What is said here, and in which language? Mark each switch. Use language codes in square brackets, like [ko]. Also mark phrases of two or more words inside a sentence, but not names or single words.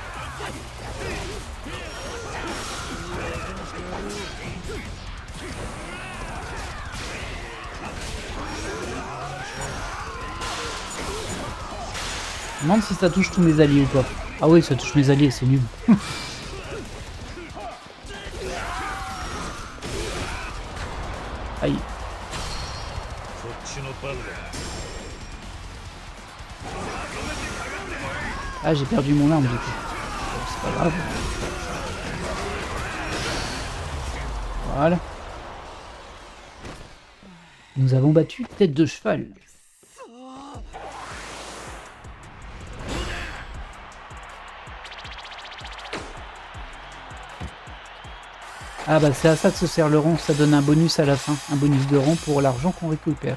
[fr] Je me demande si ça touche tous mes alliés ou pas. Ah oui, ça touche mes alliés, c'est nul. Aïe. [ja] こっちの番だ。 [fr] Ah, j'ai perdu mon arme du coup. Bon, c'est pas grave. Voilà. Nous avons battu tête de cheval. Ah bah c'est à ça que se sert le rang, ça donne un bonus à la fin, un bonus de rang pour l'argent qu'on récupère.